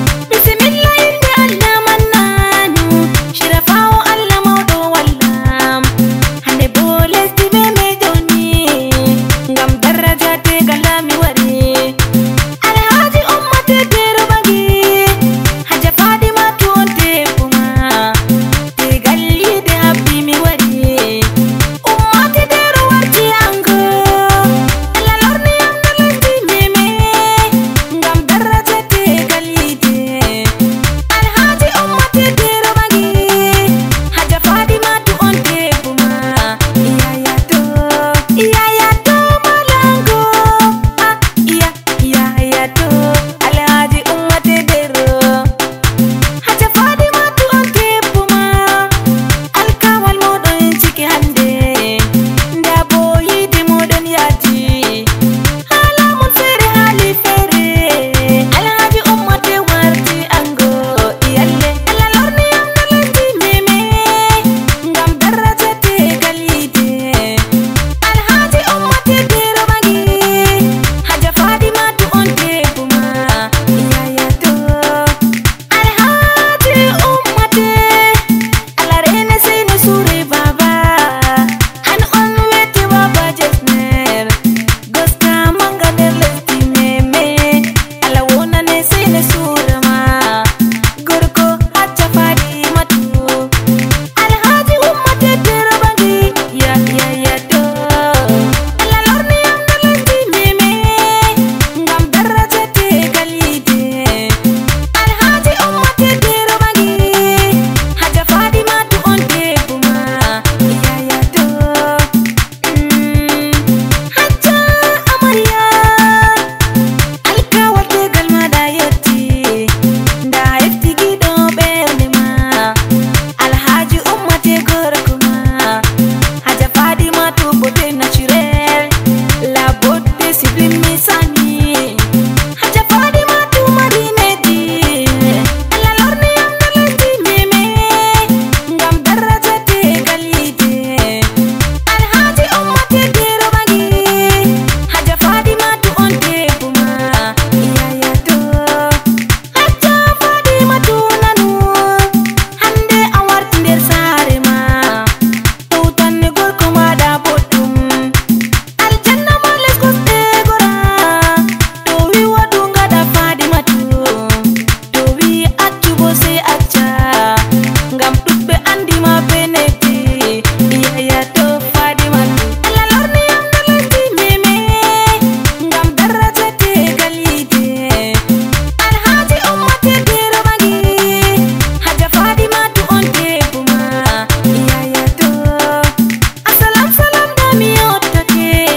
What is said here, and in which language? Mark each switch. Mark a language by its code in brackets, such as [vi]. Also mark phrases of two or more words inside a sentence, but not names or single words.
[ff] Bismillah, inde Allah mannanu. Shirafawo Allah mawɗo wallam. Hande bo lesdi be me joni. Ngam daraja te gala mi wari. Alhaji ummate dero bangi. Haja Fadima to on te kuma. Te galli de habbi mi wari. Ummate dero warti ango. Allah lorni am no lesdi meme. Ngam daraja te galli de. Alhaji ummate dero bangi. Haja Fadima to on te kuma. Iya, ya, to. Iya, ya, to malango. Ah, iya, iya, ya, to. Alhaji ummate dero. Haja Fadima to on te kuma. Alkawal moɗon ciki hande. Nda bo yide moɗon yaji. Hala mun fere, hali fere. Alhaji ummate warti ango. Iyalle. Allah lorni am no lesdi meme. Ngam daraja te galite. Alhaji ummate dero bangi. Haja Fadima to on te kuma. Iya, ya, to. Alhaji ummate. Allah rene sai na sure baba. Han on wete baba jesner. Gosta manga nder lesdi meme. Allah wona ne sai na sure ma. Gorko Haja Fadima to. Alhaji ummate dero bangi. Ya, ya, ya, to. Allah lorni am no lesdi meme. Ngam daraja te galite. Alhaji ummate dero bangi. Haja Fadima to on te kuma. Ya, ya, to. Mm. Haja Amarya. Alkawal te galma da yotti. Nda hefti gido bernde ma. Alhaji ummate gorko ma. Haja Fadima to [fr] beauté naturelle. La beauté sublime misani. [ff] Haja Fadima to mari nedi. Allah lorni am no lesdi meme. Ngam daraja te galite. Alhaji ummate dero bangi. Haja Fadima to on te kuma. Ya, ya, to. Haja Fadima to nanu. Hande a warti nder saare ma. Tawtanne gorko ma da boɗɗum. Aljanna ma les kosɗe gora. To wi waɗu ngaɗa Fadima to. To wi accu bo sey acca. Ngam ɗuɗɓe andi ma be neti. Iya, ya, to Fadima to. Allah lorni am no lesdi meme. Ngam daraja te galite. Alhaji ummate dero bangi. Haja Fadima to on te kuma. Iya, ya, to. Assalam, salam da mi yottake.